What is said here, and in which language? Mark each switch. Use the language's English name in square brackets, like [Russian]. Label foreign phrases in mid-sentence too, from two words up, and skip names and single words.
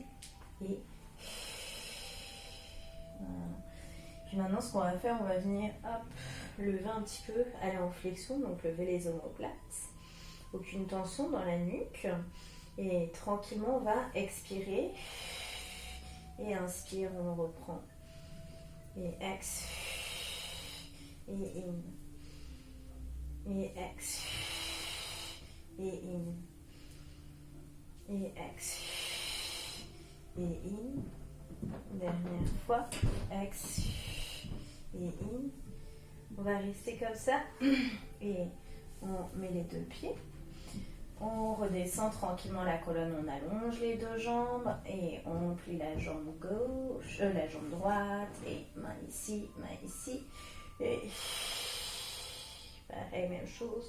[French] Et voilà. Puis maintenant, ce qu'on va faire, on va venir hop, lever un petit peu, aller en flexion, donc lever les omoplates. Aucune tension dans la nuque. Et tranquillement, on va expirer. Et inspire, on reprend. Et ex. Et in. Et ex. Et in. Et ex. Et in. Dernière fois. Ex. Et in. On va rester comme ça. Et on met les deux pieds. On redescend tranquillement la colonne, on allonge les deux jambes et on plie la jambe gauche, la jambe droite et main ici, et pareil, même chose.